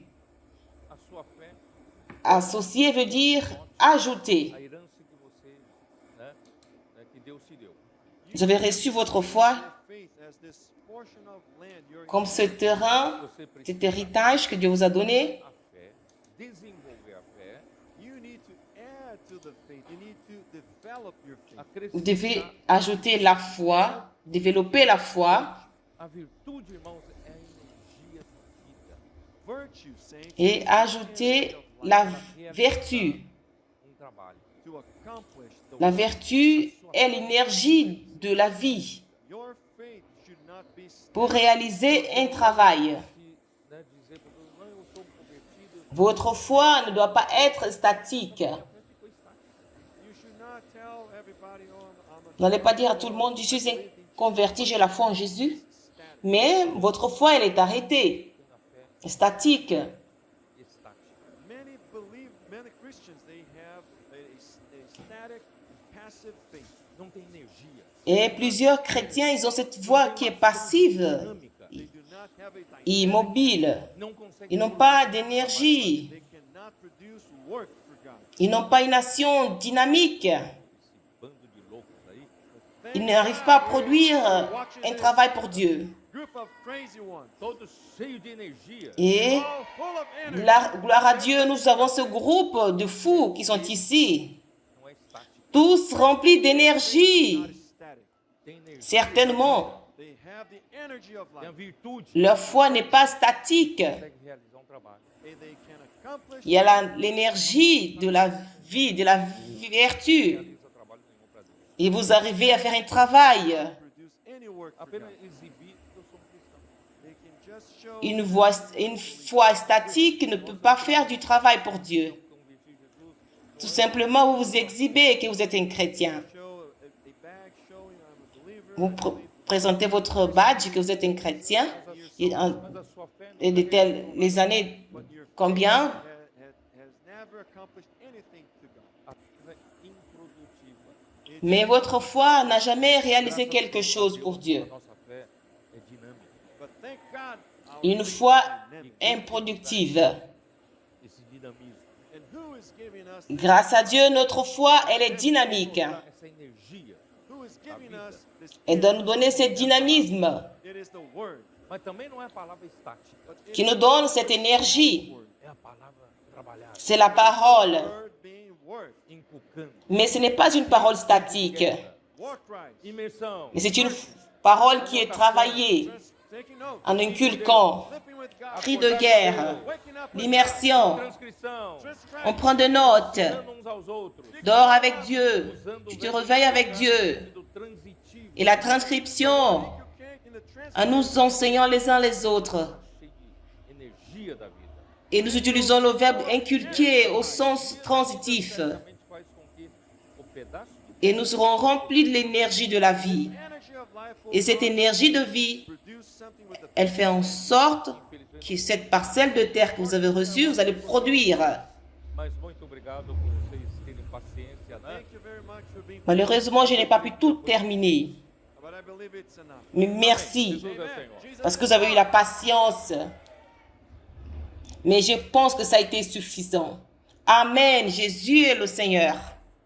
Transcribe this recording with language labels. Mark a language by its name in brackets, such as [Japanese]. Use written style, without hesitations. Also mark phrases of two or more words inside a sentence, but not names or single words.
[Portuguese] A sua fé, [French] Associer veut dire ajouter. [Portuguese] a herança que você, que Deus te deu. [French] Vous avez reçu votre foi [English] your faith as this portion of land you're [French] comme ce terrain, [Portuguese] Você [French] cet [Portuguese] precisa [French] héritage que Dieu vous a donné. [Portuguese] a fé, desenvolver a fé, [English] You need to add to the faith. You need to develop your faith. [French] Vous devez [Portuguese] acrescentar. [French] ajouter la foi, développer la foi [Portuguese] A virtude, irmãos, é a energia da vida. [English] Virtue, saints, [French] et [English] is the [French] ajouter [English] energy of life [French] la [Portuguese] Para [French] vertu. [Portuguese] realizar trabalho. [English] to accomplish the [French] La [English] work. [French] vertu est l'énergie de la vie [English] Your faith should not be [French] pour réaliser un travail. [Portuguese] Se, dizer para Deus, não, eu sou convertido, [French] Votre foi ne doit pas être statique. [Portuguese] a fé ficou estática. [English] You should not tell everybody, oh, I'm a [French] Vous n'allez pas dire à tout le monde, je suis converti, j'ai la foi en Jésus. Mais votre foi, elle est arrêtée, [Portuguese] Tem a fé [French] statique. [Portuguese] estática. [English] Many Christians, they have a static, passive faith. [Portuguese] Não tem energia. [French] Et plusieurs chrétiens, ils ont cette foi qui est passive, [Portuguese] Dinâmica. [English] They do not have a dynamic. [French] immobile. [Portuguese] Não consegue [French] Ils n'ont pas d'énergie. [English] They cannot produce work for God. [French] Ils n'ont pas une action dynamique. [Portuguese] esse bando de loucos aí. [French] Ils n'arrivent pas à produire un travail pour Dieu. [English] Group of crazy ones, [Portuguese] Todos cheios de energia. [French] Et [English] all full of energy. [French] gloire à Dieu, nous avons ce groupe de fous qui sont ici, [Portuguese] Não é estático. [French] tous remplis d'énergie. [English] Not static. [Portuguese] Tem energia. [French] Certainement, [English] They have the energy of [Portuguese] Tem a [English] life. [Portuguese] virtude. [French] leur foi n'est pas statique. [Portuguese] Consegue realizar trabalho. [English] And they can accomplish [French] Il y a l'énergie de la vie, de la vertu. [Portuguese] Realiza trabalho nenhum para Deus. [French] Et vous arrivez à faire un travail. [English] produce any work for [Portuguese] Apenas [English] God. [Portuguese] exibir que eu sou cristão. [English] They can just show [French] Une foi statique ne peut pas faire du travail pour Dieu. Converti Jesus. Tout simplement, vous vous exhibez que vous êtes un chrétien. [English] show a badge showing I'm a believer. [French] Vous présentez votre badge que vous êtes un chrétien. Et, [Portuguese] Mas a sua fé não [French] les années, [English] But your [French] combien? [English] has never accomplished anything to God. [Portuguese] a fé é improdutiva. [French] Mais votre foi n'a jamais réalisé quelque chose pour Dieu. [Portuguese] A nossa fé é dinâmica. [English] But thank God, our [French] Une [English] faith [French] foi [English] is dynamic. [French] improductive. [Portuguese] Esse dinamismo. [English] And who is giving us [French] Grâce à Dieu, notre foi, elle est dynamique. [Portuguese] Essa energia. [English] who is giving us this [French] Elle doit nous donner ce dynamisme [English] it is the word. [Portuguese] Mas também não é a palavra estática. [English] But it [French] qui [English] is [French] nous donne cette énergie. [English] word. [Portuguese] É a palavra trabalhada. [French] C'est la parole. [English] Word being word. [Portuguese] Inculcando. [French] Mais ce n'est pas une parole statique. [English] War cries. [Portuguese] Imersão. [French] Mais c'est une parole qui est travaillée [English] Taking note. [French] en inculquant. [English] Living with God. [French] Cri de guerre, [English] Waking up with [French] l'immersion. [Portuguese] Transcrição. [French] On prend des notes. [Portuguese] Dando uns aos outros. [French] Dors avec Dieu. [Portuguese] Usando o [French] Tu te [Portuguese] verbo [French] réveilles avec Dieu. [Portuguese] do transitivo. [French] Et la transcription [English] in the trans- [French] en nous enseignant les uns les autres. [Portuguese] Cheio de energia da vida. [French] Et nous utilisons le verbe inculquer au sens transitif. [Portuguese] Certamente faz com que o pedaço de [French] Et nous serons remplis de l'énergie de la vie. [English] energy of life will [French] Et cette énergie de vie, [English] produce something with the [French] elle fait en sorte que cette parcelle de terre que vous avez reçue, vous allez produire. [Portuguese] Mas muito obrigado por vocês terem paciência, né? [English] Thank you very much for being [French] Malheureusement, je n'ai pas pu tout terminer. [English] but I believe it's enough. [French] Mais merci, [Portuguese] Jesus é Amen. Senhor. Jesus [French] parce que vous avez eu la patience. Mais je pense que ça a été suffisant. Amen. Jésus est le Seigneur.